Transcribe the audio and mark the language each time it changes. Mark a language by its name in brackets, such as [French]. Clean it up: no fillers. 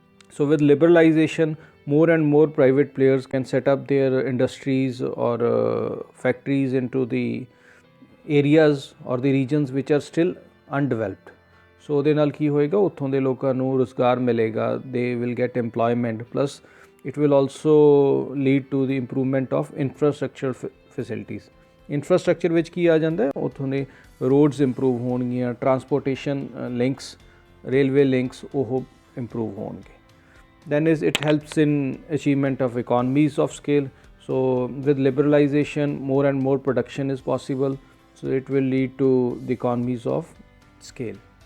[English] So with liberalization, more and more private players can set up their industries or factories into the areas or the regions which are still undeveloped. So [Punjabi] ਉਹਦੇ ਨਾਲ ਕੀ ਹੋਏਗਾ, ਉੱਥੋਂ ਦੇ ਲੋਕਾਂ ਨੂੰ ਰੁਜ਼ਗਾਰ ਮਿਲੇਗਾ, [English] they will get employment, plus it will also lead to the improvement of infrastructure facilities. [Punjabi] Infrastructure ਵਿੱਚ ਕੀ ਆ ਜਾਂਦਾ ਹੈ, ਉੱਥੋਂ ਦੇ ਰੋਡਸ ਇੰਪਰੂਵ ਹੋਣਗੀਆਂ, ਟਰਾਂਸਪੋਰਟੇਸ਼ਨ ਲਿੰਕਸ, ਰੇਲਵੇ ਲਿੰਕਸ ਉਹ ਇੰਪਰੂਵ ਹੋਣਗੇ. [English] Then is it helps in achievement of economies of scale. So with liberalization, more and more production is possible, so it will lead to the economies of scale.